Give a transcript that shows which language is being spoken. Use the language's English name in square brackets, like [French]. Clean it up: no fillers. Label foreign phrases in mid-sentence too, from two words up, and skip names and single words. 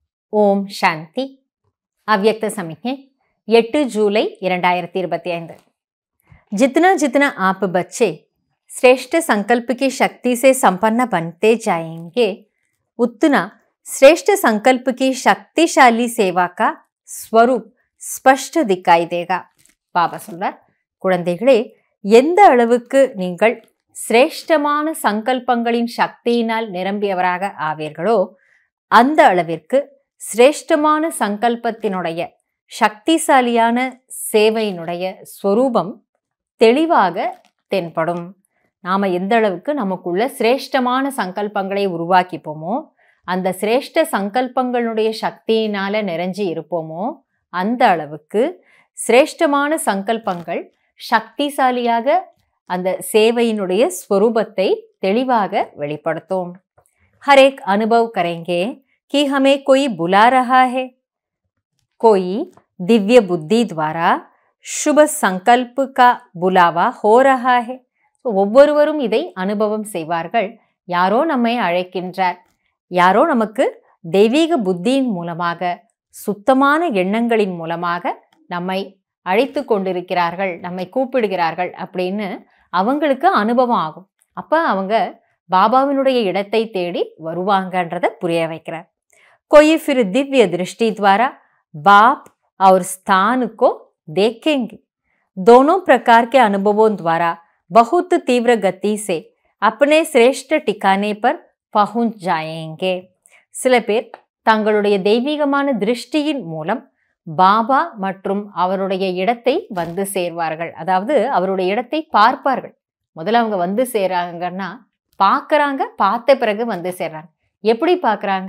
[Hindi] ओम शांति. अव्यक्त समिज्ञை 8 जूलाई 2025। जितना जितना आप बच्चे श्रेष्ठ संकल्प की शक्ति से संपन्न बनते जाएंगे, उतना श्रेष्ठ संकल्प की शक्तिशाली सेवा का स्वरूप स्पष्ट दिखाई देगा। [Tamil] பாபா சொல்றார், குழந்தைகளே, எந்த அளவுக்கு நீங்கள் சிரேஷ்டமான சங்கல்பங்களின் சக்தியினால் நிரம்பியவராக ஆவீர்களோ அந்த அளவிற்கு சிரேஷ்டமான சங்கல்பத்தினுடைய சக்திசாலியான சேவையினுடைய ஸ்வரூபம் தெளிவாக தென்படும். நாம் எந்த அளவுக்கு நமக்குள்ள சிரேஷ்டமான சங்கல்பங்களை உருவாக்கிப்போமோ, அந்த சிரேஷ்ட சங்கல்பங்களுடைய சக்தியினால நிறைஞ்சி இருப்போமோ, அந்த அளவுக்கு சிரேஷ்டமான சங்கல்பங்கள் சக்திசாலியாக அந்த சேவையினுடைய ஸ்வரூபத்தை தெளிவாக வெளிப்படுத்தும். [Hindi] हर एक अनुभव करेंगे कि हमें कोई बुला रहा है, कोई दिव्य बुद्धि द्वारा शुभ संकल्प का बुलावा हो रहा है. [Tamil] ஒவ்வொருவரும் இதை அனுபவம் செய்வார்கள். யாரோ நம்மை அழைக்கின்றார், யாரோ நமக்கு தெய்வீக புத்தியின் மூலமாக சுத்தமான எண்ணங்களின் மூலமாக நம்மை அழைத்து கொண்டிருக்கிறார்கள், நம்மை கூப்பிடுகிறார்கள் அப்படின்னு அவங்களுக்கு அனுபவம் ஆகும். அப்போ அவங்க பாபாவினுடைய இடத்தை தேடி வருவாங்கன்றதை புரிய வைக்கிறார். [Hindi] कोई फिर दिव्य दृष्टि द्वारा बाप और स्थान को देखेंगे. दोनों प्रकार के अनुभवों द्वारा बहुत तीव्र गति से अपने श्रेष्ठ ठिकाने पर पहुंच जाएंगे. [Tamil] சில பேர் தங்களுடைய தெய்வீகமான திருஷ்டியின் மூலம் பாபா மற்றும் அவருடைய இடத்தை வந்து சேர்வார்கள். அதாவது அவருடைய இடத்தை பார்ப்பார்கள். முதல்ல அவங்க வந்து சேர்றாங்கன்னா பார்க்குறாங்க, பார்த்த பிறகு வந்து சேர்றாங்க. எப்படி பார்க்குறாங்க?